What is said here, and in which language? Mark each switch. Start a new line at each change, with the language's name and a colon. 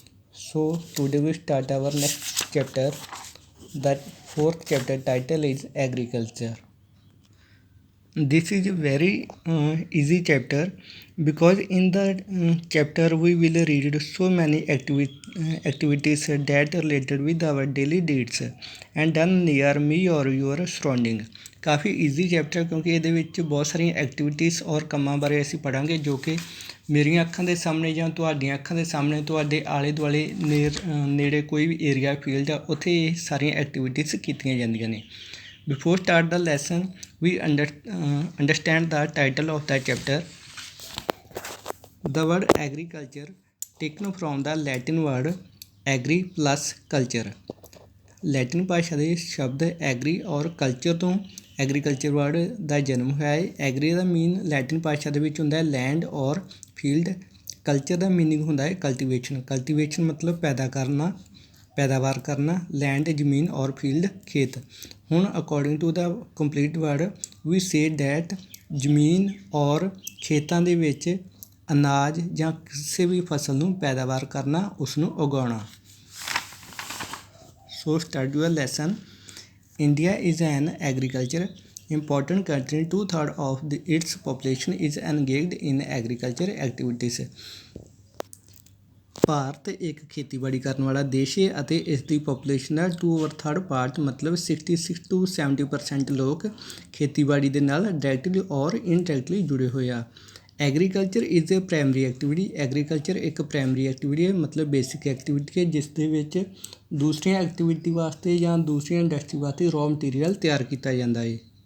English: So today we start our next chapter. That fourth chapter title is agriculture. This is a very easy chapter because in the chapter we will read so many activities that related with our daily needs and done near me or your surrounding.
Punjabi: Coffee easy chapter ਕਿਉਂਕਿ ਇਹਦੇ ਵਿੱਚ ਬਹੁਤ ਸਾਰੀਆਂ activities ਔਰ ਕੰਮਾਂ ਬਾਰੇ ਅਸੀਂ ਪੜ੍ਹਾਂਗੇ ਜੋ ਕਿ ਮੇਰੀਆਂ ਅੱਖਾਂ ਦੇ ਸਾਹਮਣੇ ਜਾਂ ਤੁਹਾਡੀਆਂ ਅੱਖਾਂ ਦੇ ਸਾਹਮਣੇ ਤੁਹਾਡੇ ਆਲੇ ਦੁਆਲੇ ਨੇੜੇ ਕੋਈ ਵੀ ਏਰੀਆ ਫੀਲਡ ਆ ਉੱਥੇ ਇਹ ਸਾਰੀਆਂ ਐਕਟੀਵਿਟੀਜ਼ ਕੀਤੀਆਂ ਜਾਂਦੀਆਂ ਨੇ.
English: Before start the lesson, we understand the title of the chapter. The word agriculture taken from the Latin word agri plus culture.
Punjabi: Latin ਭਾਸ਼ਾ ਦੇ ਸ਼ਬਦ ਐਗਰੀ ਔਰ ਕਲਚਰ ਤੋਂ ਐਗਰੀਕਲਚਰ ਵਰਡ ਦਾ ਜਨਮ ਹੋਇਆ ਹੈ. ਐਗਰੀ ਦਾ ਮੀਨ ਲੈਟਿਨ ਭਾਸ਼ਾ ਦੇ ਵਿੱਚ ਹੁੰਦਾ ਹੈ ਲੈਂਡ ਔਰ ਫੀਲਡ. ਕਲਚਰ ਦਾ ਮੀਨਿੰਗ ਹੁੰਦਾ ਹੈ ਕਲਟੀਵੇਸ਼ਨ. ਕਲਟੀਵੇਸ਼ਨ ਮਤਲਬ ਪੈਦਾ ਕਰਨਾ, ਪੈਦਾਵਾਰ ਕਰਨਾ. ਲੈਂਡ ਜ਼ਮੀਨ ਔਰ ਫੀਲਡ ਖੇਤ. ਹੁਣ
English: according to the complete word we say that
Punjabi: ਜ਼ਮੀਨ ਔਰ ਖੇਤਾਂ ਦੇ ਵਿੱਚ ਅਨਾਜ ਜਾਂ ਕਿਸੇ ਵੀ ਫਸਲ ਨੂੰ ਪੈਦਾਵਾਰ ਕਰਨਾ, ਉਸ ਨੂੰ ਉਗਾਉਣਾ.
English: So start your lesson. India is an agriculture important country. 2/3 of its population is engaged in agriculture activities.
Punjabi: Bharat ਇੱਕ ਖੇਤੀਬਾੜੀ ਕਰਨ ਵਾਲਾ ਦੇਸ਼ ਹੈ ਅਤੇ ਇਸ ਦੀ ਪੋਪੂਲੇਸ਼ਨ ਦਾ 2/3 ਪਾਰਟ ਮਤਲਬ 66 to 70% ਲੋਕ ਖੇਤੀਬਾੜੀ ਦੇ ਨਾਲ ਡਾਇਰੈਕਟਲੀ ਔਰ ਇਨਡਾਇਰੈਕਟਲੀ ਜੁੜੇ ਹੋਏ ਆ.
English: Agriculture is a primary activity.
Punjabi: Agriculture ਇੱਕ ਪ੍ਰਾਇਮਰੀ ਐਕਟੀਵਿਟੀ ਹੈ ਮਤਲਬ ਬੇਸਿਕ ਐਕਟੀਵਿਟੀ ਹੈ ਜਿਸ ਦੇ ਵਿੱਚ ਦੂਸਰੀਆਂ ਐਕਟੀਵਿਟੀ ਵਾਸਤੇ ਜਾਂ ਦੂਸਰੀਆਂ ਇੰਡਸਟਰੀ ਵਾਸਤੇ ਰॉ ਮਟੀਰੀਅਲ ਤਿਆਰ ਕੀਤਾ ਜਾਂਦਾ ਹੈ.